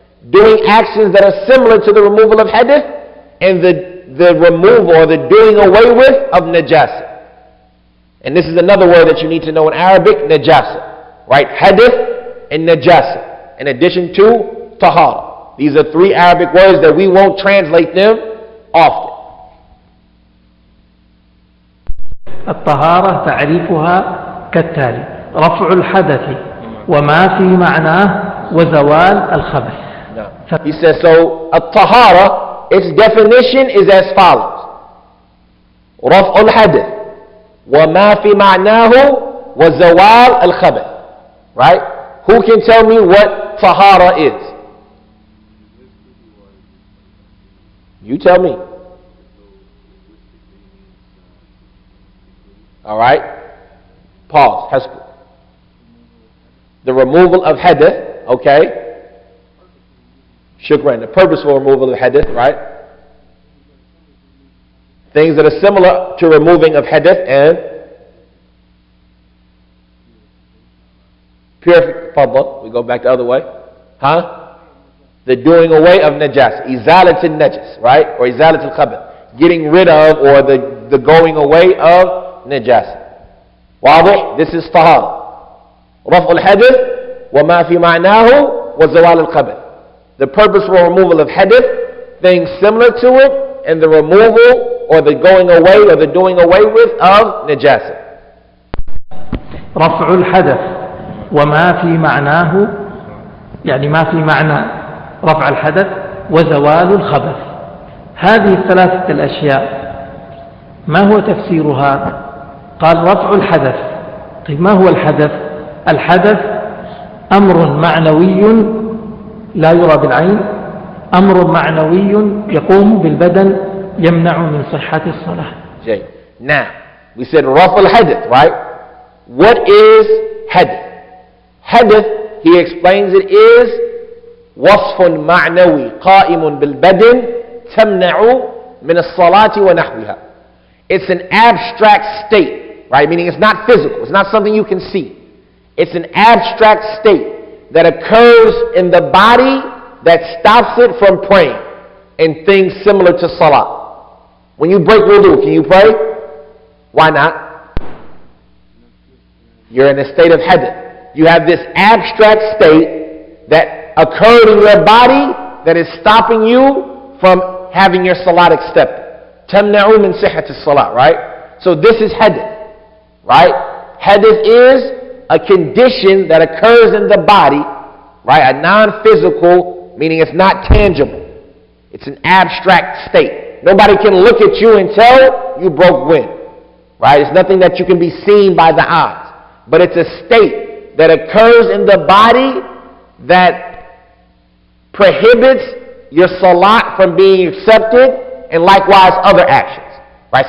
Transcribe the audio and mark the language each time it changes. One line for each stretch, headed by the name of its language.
English: Doing actions that are similar to the removal of hadith, and the removal or the doing away with of najasa. And this is another word that you need to know in Arabic, najasa. Right? Hadith and najasa. In addition to tahara. These are three Arabic words that we won't translate them often.
Arabic: الطهارة تعريفها كالتالي: رفع الحدث وما في معناه وزوال الخبث.
English: He says, so at-tahara, its definition is as follows:
Arabic: رفع الحدث وما في معناه وزوال الخبث.
English: Right? Who can tell me what tahara is? You tell me. All right. Pause. Hasbu. The removal of hadith, okay? Shukran, the purposeful removal of hadith, right? Things that are similar to removing of hadith and purification. We go back the other way. Huh? The doing away of najas. Izalatul najas, right? Or izalatul khabath. Getting rid of, or the going away of najas.
Arabic: واضح?
English: This is طهارة.
Arabic: رفع الحدث وما في معناه وزوال الخبث.
English: The purposeful removal of hadith, things similar to it, and the removal or the going away or the doing away with of najasa.
Arabic: رفع الحدث وما في معناه، يعني ما في معنى رفع الحدث وزوال الخبث. هذه الثلاثة الأشياء ما هو تفسيرها؟ قال رفع الحدث. طيب ما هو الحدث؟ الحدث أمر معنوي لا يرى بالعين، أمر معنوي يقوم بالبدن يمنع من صحة الصلاة.
English: Okay. Now, we said
Arabic: رفع الحدث,
English: right? What is hadith? Hadith, he explains it, is
Arabic: وصف معنوي قائم بالبدن تمنع من الصلاة ونحوها.
English: It's an abstract state, right? Meaning it's not physical. It's not something you can see. It's an abstract state that occurs in the body that stops it from praying, and things similar to salah. When you break wudu, can you pray? Why not? You're in a state of hadath. You have this abstract state that occurred in your body that is stopping you from having your salat accepted.
Arabic: تَمْنَعُ مِنْ صِحَّةِ الصَّلَاةِ, right?
English: So this is hadath, right? Hadath is a condition that occurs in the body, right? A non-physical, meaning it's not tangible. It's an abstract state. Nobody can look at you and tell you broke wind, right? It's nothing that you can be seen by the eyes. But it's a state that occurs in the body that prohibits your salat from being accepted, and likewise other actions, right?